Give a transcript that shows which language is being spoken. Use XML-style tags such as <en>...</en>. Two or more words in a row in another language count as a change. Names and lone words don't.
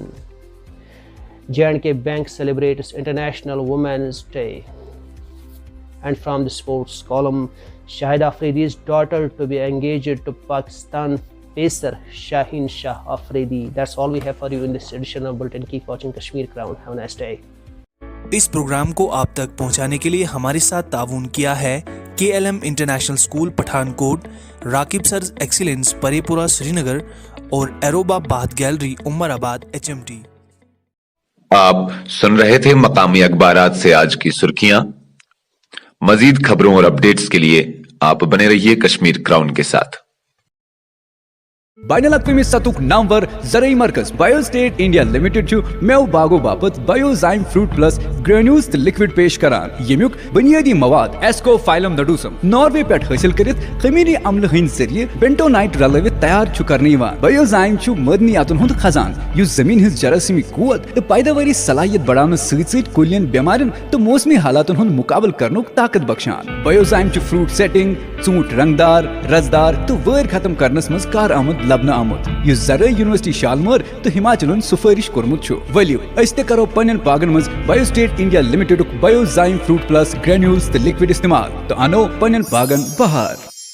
<en>J&K Bank celebrates International Women's Day. And from the sports column, Shahid Afridi's daughter to be engaged to Pakistan pacer Shaheen Shah Afridi. That's all we have for you in this edition of Bulletin. Keep watching Kashmir Crown. Have a nice day.</en> <hi>इस प्रोग्राम को आप तक पहुंचाने के लिए हमारे साथ ताउन किया है KLM इंटरनेशनल स्कूल पठानकोट, राकिब सर्स एक्सीलेंस परेपुरा श्रीनगर और एरोबा बाथ गैलरी उमराबाद HMT। आप सुन रहे थे मकामी अखबारात से आज की सुर्खियां। मजीद खबरों और अपडेट्स के लिए आप बने रहिए कश्मीर क्राउन के साथ।</hi> <ks>बाइनल अक़वामी सतुक नामवर ज़रई मरकज़ बायोस्टेट इंडिया लिमिटेड छु मेव बागो बापत बायोजाइम फ्रूट प्लस ग्रेन्यूल्स लिक्विड पेश करान। यमुक बुनियादी मवाद एस्कोफाइलम नडूसम नॉर्वे पे हासिल करित खमीरी अम्ल हिंद जरिए बेंटोनाइट रलवित तैयार छु करने यिवान। बायोजाइम छु मदनियातुन हुंद खजान युस जमीन हिंद जरासीमी कुवत तो पैदावारी सलाहियत बढ़ावन सहित कुलियन बेमारिन तो मौसमी हालातुन हुंद मुकाबल करनुक ताकत बख्शान। बायोजाइम छु</ks> <en>fruit setting</en> <ks>चूंट रंगदार रसदार तो वैर खत्म करनस मज कार आमद लबन आमुत युस ज़रई यूनिवर्सिटी शालमर तो हिमाचलन सुफारिश कोरमुत छु। वलियो अस्ते करो पन्न बागन मज बायोस्टेट इंडिया लिमिटेड बायोजाइम फ्रूट प्लस ग्रेन्यूल्स लिक्विड इस्तेमाल तो अनो पन्न बागन बहार।</ks>